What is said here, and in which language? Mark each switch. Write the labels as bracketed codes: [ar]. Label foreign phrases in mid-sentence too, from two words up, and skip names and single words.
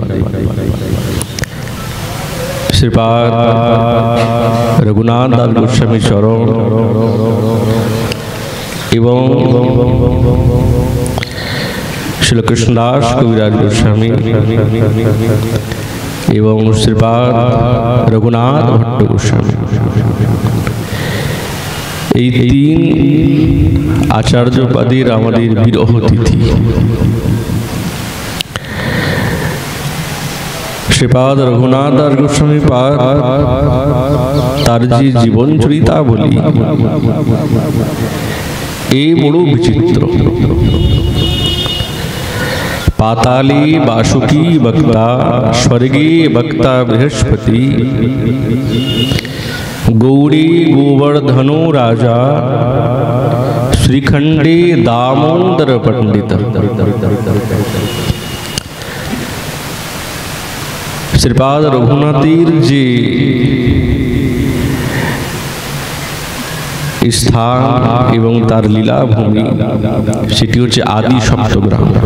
[bn] শ্রীপাদ রঘুনাথ দাস গোস্বামী চরণ এবং শ্রীল কৃষ্ণদাস কবিরাজ গোস্বামী এবং শ্রীপাদ রঘুনাথ ভট্ট গোস্বামী এই তিন আচার্যপাদের আমাদের বিরহ তিথি। শ্রীপাদ রঘুনাথ দাস গোস্বামী পাদ তার যে জীবন চরিতা বলি এই বড় বিচিত্র। [sa] पाताले बासुकी वक्ता स्वर्गे वक्ता बृहस्पति गौड़ी गोवर्धनो राजा শ্রীখণ্ডে দামোদর পণ্ডিত। [bn] শ্রীপাদ রঘুনাথের যে স্থান এবং তার লীলাভূমি সেটি হচ্ছে আদি সপ্তগ্রাম।